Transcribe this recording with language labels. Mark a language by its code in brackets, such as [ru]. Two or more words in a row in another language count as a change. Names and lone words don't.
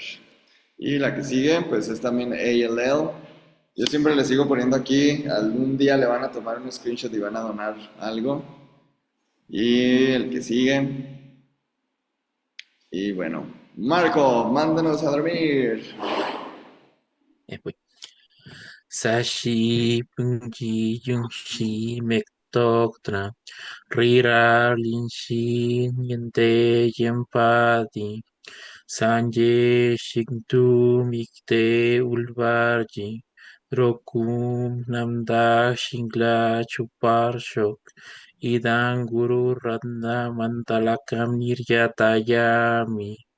[es] Y la que sigue, pues es también ALL. Yo siempre les sigo poniendo aquí, algún día le van a tomar un screenshot y van a donar algo. Y el que sigue. Y bueno, Marco, mándanos a dormir. Pues. Sashi Punji Yungshi Mektoktran Rira Linshi Yente Yempati Sanje Shintu Mikte Ulvarji Rokum Namda Shingla Chuparshok Idan Guru Radna Mantalakam Niryatayami